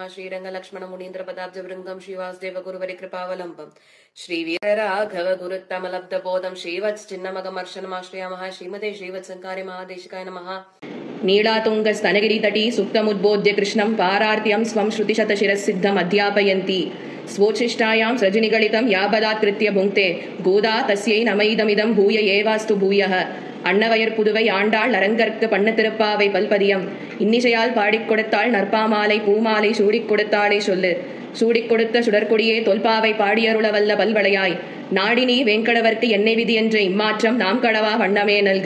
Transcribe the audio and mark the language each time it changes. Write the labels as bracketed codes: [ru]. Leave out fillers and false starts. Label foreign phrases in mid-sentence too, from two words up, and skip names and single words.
[sa] श्रीरङ्गलक्ष्मणमुनीन्द्रपदाब्जवृङ्गं श्रीवासुदेवगुरुवरिकृपावलम्बं श्रीवीरराघवगुरुत्तमलब्धबोधं श्रीवत्सचिन्नमगमर्शनमाश्रयामः. श्रीमते श्रीवत्सङ्कारि महादेशिकाय नमः. नीलातुङ्गस्तनगिरितटी सुप्तमुद्बोध्य कृष्णं पारार्त्यं स्वं श्रुतिशतशिरःसिद्धम् अध्यापयन्ति. स्वोच्छिष्टायां सृजनिगलितं याबदात्कृत्य भुङ्क्ते गोदा तस्यै नमैदमिदं भूय एवास्तु भूयः. [ta] அன்னவயர் புதுவை ஆண்டாள் அரங்கற்கு பண்ண திருப்பாவை பல்பதியம் இன்னிசையால் பாடிக் கொடுத்தாள் நற்பாமாலை பூமாலை சூடிக் கொடுத்தாளே சொல்லு. சூடிக் கொடுத்த சுடற்கொடியே தொல்பாவை பாடியருள வல்ல பல்வளையாய் நாடினி வேங்கடவர்க்கு என்னை விதி என்ற இம்மாற்றம் நாம் கடவா வண்ணமே நல்கு.